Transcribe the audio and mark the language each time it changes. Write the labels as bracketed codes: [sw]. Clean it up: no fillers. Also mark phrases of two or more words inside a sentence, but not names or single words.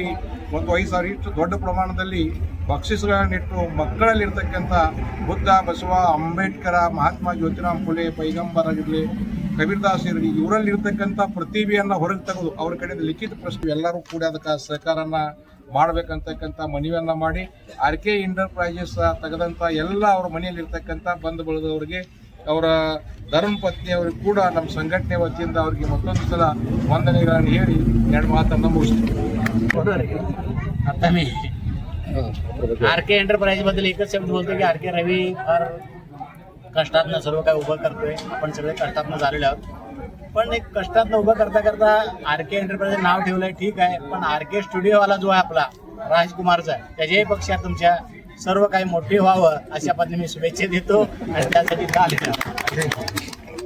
[kn] ಮತ್ತು 5,000 ಇಷ್ಟು ದೊಡ್ಡ ಪ್ರಮಾಣದಲ್ಲಿ ಬಕ್ಷಿಸ್ಗಳನ್ನಿಟ್ಟು ಮಕ್ಕಳಲ್ಲಿರ್ತಕ್ಕಂಥ ಬುದ್ಧ, ಬಸವ, ಅಂಬೇಡ್ಕರ, ಮಹಾತ್ಮ ಜ್ಯೋತಿರಾಮ್ ಫುಲೆ, ಪೈಗಂಬರ್ ಆಗಿರಲಿ, ಕಬೀರ್ದಾಸ್ ಇರಲಿ, ಇವರಲ್ಲಿರ್ತಕ್ಕಂಥ ಪ್ರತಿಭೆಯನ್ನು ಹೊರಗೆ ತೆಗೆದು ಅವ್ರ ಕಡೆಯಿಂದ ಲಿಖಿತ ಪ್ರಶ್ನೆ ಎಲ್ಲರೂ ಕೂಡ ಅದಕ್ಕೆ ಸಹಕಾರನ ಮಾಡಬೇಕಂತಕ್ಕಂಥ ಮನವಿಯನ್ನ ಮಾಡಿ ಆರ್ ಕೆ ಎಂಟರ್ಪ್ರೈಸಸ್ ತೆಗೆದಂಥ ಎಲ್ಲ ಅವ್ರ ಮನೆಯಲ್ಲಿ ಇರ್ತಕ್ಕಂಥ ಬಂಧು ಬಳಗದವರಿಗೆ ಅವರ ಧರ್ಮ ಪತ್ನಿಯವರಿಗೆ ಕೂಡ ನಮ್ಮ ಸಂಘಟನೆ ವತಿಯಿಂದ ಅವರಿಗೆ ಮತ್ತೊಂದು ಸಲ ವಂದನೆಗಳನ್ನು ಹೇಳಿ ಎರಡು मातನ್ನು मुगिस्ತೀನಿ. [mr] आता मी आर के एंटरप्राइज बद्दल एकच शब्द बोलतो की आर के रवी फार कष्टातनं सर्व काय उभं करतोय. आपण सगळे कष्टातनं झालेले आहोत, पण एक कष्टातनं उभं करता करता आर के एंटरप्राइज नाव ठेवलंय ठीक आहे, पण आर के स्टुडिओवाला जो आहे आपला राजकुमारचा, त्याच्याही पक्षात तुमच्या सर्व काही मोठे व्हावं अशा पद्धतीने मी शुभेच्छा देतो आणि त्यासाठी चालेल.